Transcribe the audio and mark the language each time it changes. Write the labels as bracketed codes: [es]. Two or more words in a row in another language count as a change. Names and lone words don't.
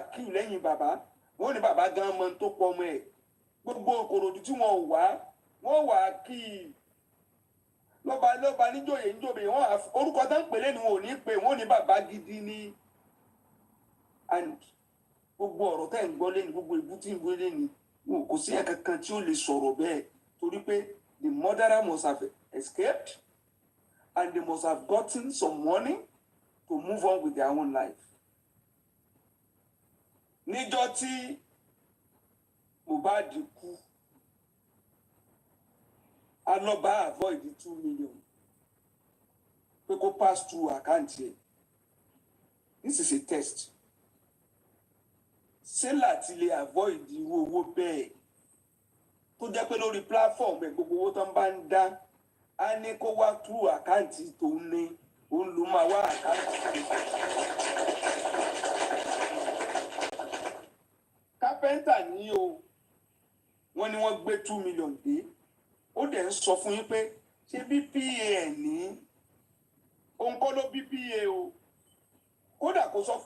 [yo] kí lẹ́yìn bàbá wọ́n ní bàbá gan mọ tó pọ̀ ọmọ ẹ̀ gbogbo Ìkòròdú tí wọ́n wọ́n wà kí lọ́ba níjòyè wọ́n orúkọ tó ń pèlé ni wọn ò ní pè wọ́n ní bàbá gidi ní and gbogbo ọ̀rọ̀ tẹ́ ń gbọ́ lẹ́nu gbogbo ìbú tí ń gbé lẹ́nu kò sí ẹ̀ka kan tí ó lè sọ̀rọ̀ bẹ́ẹ̀ torí pé [en] the murderer must have escaped and they must have gotten some money to move on with their own life. [yo] Níjọ́ tí Mohbad kú alọ́ba avoid 2 million pé kó [en] pass through [yo] àkáǹtì ẹ̀. [en] This is a test. [yo] Ṣé láti lè avoid irú owó bẹ́ẹ̀ tó jẹ́ pé lórí platform ẹ̀ gbogbo owó tó ń bá ń dá á ní kó wá through àkáǹtì tó ń ní òun ló máa wá àkáǹtì. Kápẹ́ńtà ní o wọ́n ní wọ́n gbé 2 million dé ó dẹ̀ ń sọ fún yín pé ṣé bí PA ẹ̀ ní òun kọ́ ló bí PA o kódà kó sọ